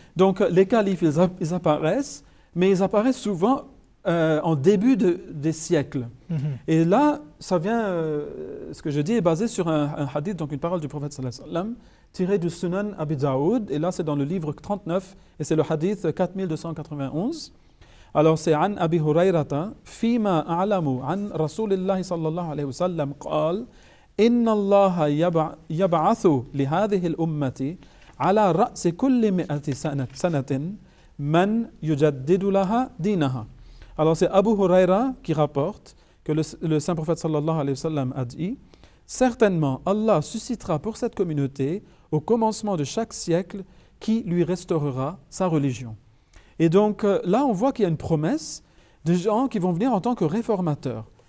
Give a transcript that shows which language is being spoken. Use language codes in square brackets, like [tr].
[fr] Donc les califes, ils apparaissent, mais ils apparaissent souvent en début des siècles. Et là, ça vient, ce que je dis est basé sur un hadith, donc une parole du prophète sallallahu alayhi wa sallam, tiré du Sunan Abi Daoud, et là c'est dans le livre 39, et c'est le hadith 4291. Alors c'est [ar] عن أبي هريرة فيما أعلم عن رسول الله صلى الله عليه وسلم قال إن الله يبعث لهذه الأمة على رأس كل 100 سنة من يجدد لها دينها. [fr] Alors c'est Abu Huraira qui rapporte que le saint prophète sallallahu alayhi wa sallam a dit « Certainement, Allah suscitera pour cette communauté au commencement de chaque siècle qui lui restaurera sa religion. » Et donc là, on voit qu'il y a une promesse de gens qui vont venir en tant que réformateurs.